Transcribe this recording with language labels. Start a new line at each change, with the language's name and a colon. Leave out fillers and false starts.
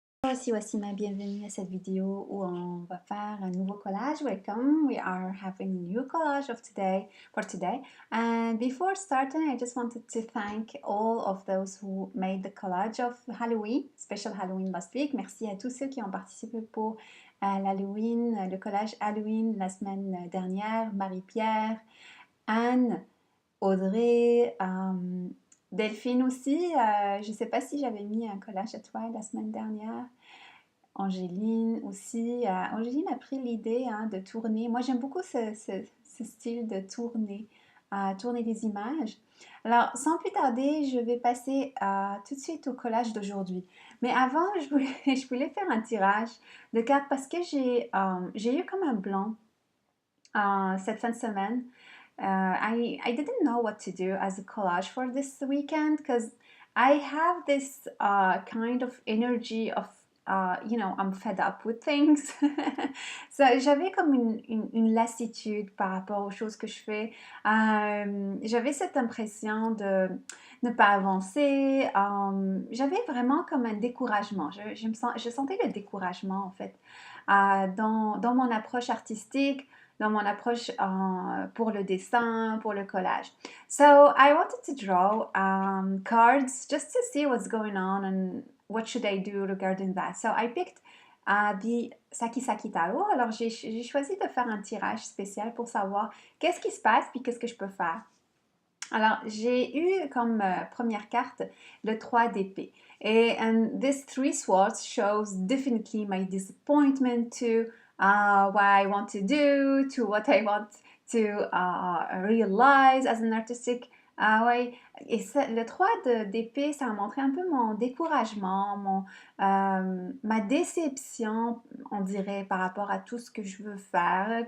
French: Voici Wassima, bienvenue à cette vidéo où on va faire un nouveau collage.
English: Welcome, we are having a new collage for today. And before starting, I just wanted to thank all of those who made the collage of Halloween, special Halloween last week.
French: Merci à tous ceux qui ont participé pour l'Halloween, le collage Halloween la semaine dernière. Marie-Pierre, Anne, Audrey, Delphine aussi. Je ne sais pas si j'avais mis un collage à toi la semaine dernière. Angéline aussi. Angéline a pris l'idée de tourner. Moi, j'aime beaucoup ce style de tourner des images. Alors, sans plus tarder, je vais passer tout de suite au collage d'aujourd'hui. Mais avant, je voulais faire un tirage de cartes parce que j'ai eu comme un blanc cette fin de semaine.
English: I didn't know what to do as a collage for this weekend because I have this kind of energy of I'm fed up with things.
French: So, j'avais comme une lassitude par rapport aux choses que je fais. J'avais cette impression de ne pas avancer. J'avais vraiment comme un découragement. Je sentais le découragement en fait dans mon approche artistique, dans mon approche pour le dessin, pour le collage.
English: So I wanted to draw cards just to see what's going on and what should I do regarding that. So I picked the Saki Saki Tarot.
French: Alors j'ai choisi de faire un tirage spécial pour savoir qu'est-ce qui se passe puis qu'est-ce que je peux faire. Alors, j'ai eu comme première carte le 3 d'épée.
English: And this 3 swords shows definitely my disappointment to what I want to do, to what I want to realize as an artistic way.
French: Et le 3 d'épée, ça a montré un peu mon découragement, ma déception, on dirait, par rapport à tout ce que je veux faire.